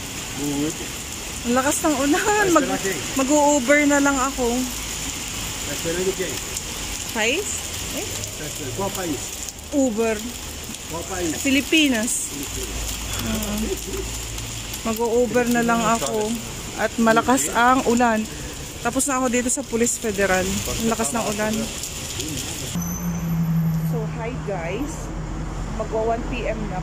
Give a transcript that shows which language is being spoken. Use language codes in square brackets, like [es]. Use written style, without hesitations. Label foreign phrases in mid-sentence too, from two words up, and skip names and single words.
[tl] Ang lakas ng ulan. Mag-u-Uber na lang ako. [pt] Esperando quem? País? Qual país? Uber. Qual país? [tl] Pilipinas. Mag-u-Uber na lang ako. At malakas ang ulan. Tapos na ako dito sa Police Federal. Ang lakas ng ulan. So, [en] hi guys. [tl] Magwa 1 PM na.